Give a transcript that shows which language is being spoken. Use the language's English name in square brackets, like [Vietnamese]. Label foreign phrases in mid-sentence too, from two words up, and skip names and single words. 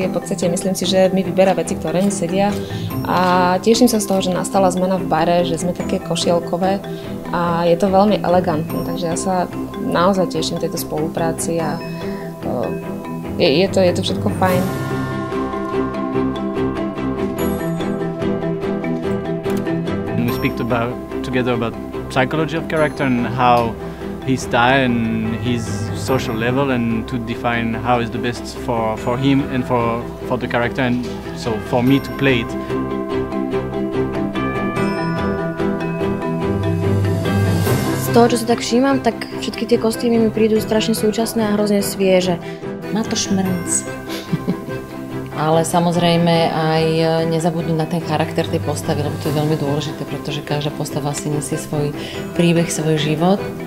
[Slovak] V podstate myslím si, že mi vyberá veci, ktoré mi sedia. A teším sa z toho, že nastala zmena v bare, že sme také košielkové a je to veľmi elegantné. Takže ja sa naozaj teším tejto spolupráci a je to všetko fajn. [English] We speak together about psychology of character and how his style and his social level, and to define how is the best for him and for the character, and so for me to play it. [Slovak] Z toho, čo si tak všímam, tak všetky tie kostýmy mi prídu strašne súčasné a hrozne svieže. Má to šmrnc. Ale samozrejme aj nezabudnúť na ten charakter tej postavy, lebo to je veľmi dôležité, pretože každá postava si nesie svoj príbeh, svoj život.